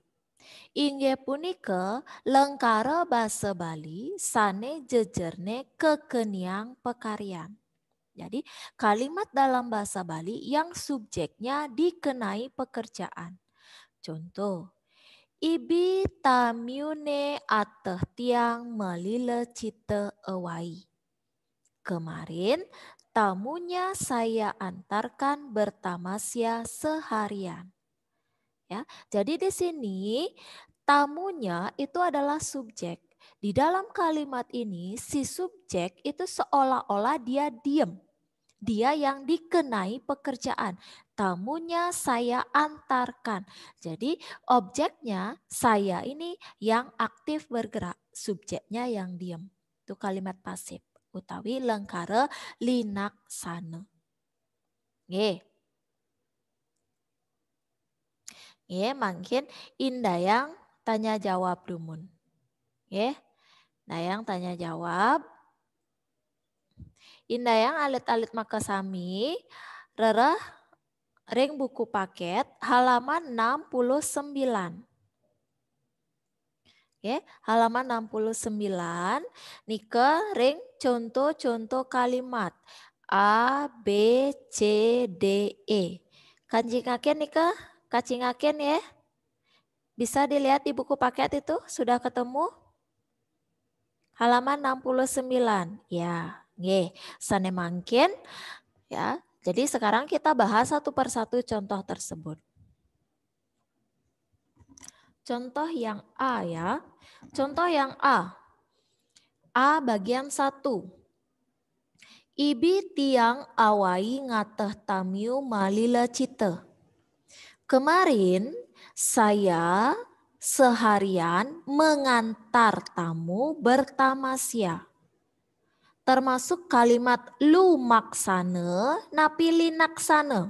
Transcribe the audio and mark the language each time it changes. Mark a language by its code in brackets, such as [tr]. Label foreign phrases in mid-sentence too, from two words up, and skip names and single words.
[ban] Inggih punika lengkara basa Bali sane jejerne kekeniang pekaryan. [id] Jadi kalimat dalam bahasa Bali yang subjeknya dikenai pekerjaan. Contoh, [ban] ibi tamiune ateh tiang melile cite awai. [id] Kemarin tamunya saya antarkan bertamasya seharian. Ya, jadi di sini tamunya itu adalah subjek. Di dalam kalimat ini si subjek itu seolah-olah dia diam. Dia yang dikenai pekerjaan. Tamunya saya antarkan. Jadi objeknya saya ini yang aktif bergerak. Subjeknya yang diam. Itu kalimat pasif. [ban] Utawi lengkara linaksana. Mangkin Indayang [id] tanya jawab [ban] Dumun. Ya. Dayang [id] tanya jawab. [ban] Indayang alit-alit maka sami rereh ring [id] buku paket halaman 69. Oke, halaman 69 [ban] nike ring [id] contoh-contoh kalimat A, B, C, D, E. [ban] Kanjingaken nike, kacingaken [id] ya. Bisa dilihat di buku paket itu, sudah ketemu? Halaman 69. Ya, [ban] nggih, sane mangkin ya. [id] Jadi sekarang kita bahas satu persatu contoh tersebut. Contoh yang A ya. Contoh yang A. A bagian 1. [ban] Ibi tiang awai ngateh tamiu malila cite. [id] Kemarin saya seharian mengantar tamu bertamasya. Termasuk kalimat [ban] lu maksane, napili naksane.